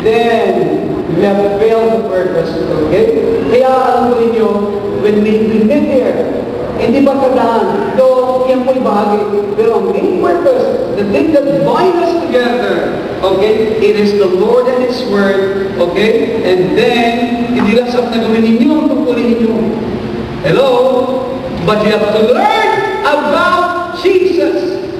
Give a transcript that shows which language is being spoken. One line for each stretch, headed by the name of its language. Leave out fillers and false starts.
English: Then, we have failed the purpose. Okay?
Filipino: Kaya alam ko ninyo,
English: when we meet here,
Filipino: hindi ba kadaan? Ito, yan po'y bahagi.
English: Pero ang main purpose, the thing that binds us together, okay, it is the Lord and His Word, okay?
Filipino: And then, hindi lang sa nagawin ninyo ang tungkulin ninyo.
English: Hello? But you have to learn about Jesus.